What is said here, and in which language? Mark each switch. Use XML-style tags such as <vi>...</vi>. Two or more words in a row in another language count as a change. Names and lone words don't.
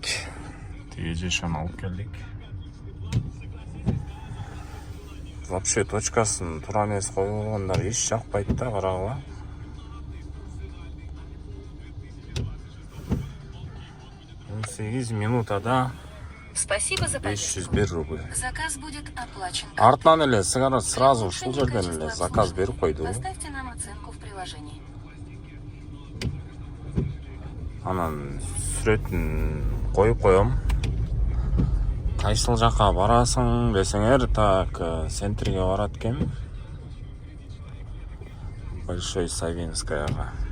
<ky>Тиги жешаны алып келдик. Вообще точкасын туура эмес койгондар эч жакпайт да, карагыла. минутада</ky> <ru>Спасибо за поездку. 501 рубль. Заказ будет оплачен.</ru> <ky>Артынан эле сразу ушул жерден эле заказ берип койду.</ky> <ru>Поставьте нам оценку в приложении.</ru> <ky>Анан сүрөтүн коюп коем. Кайсыл жака барасың десеңер, так, центрге барат экен.</ky> <ru>Большой Савинскаяга.</ru>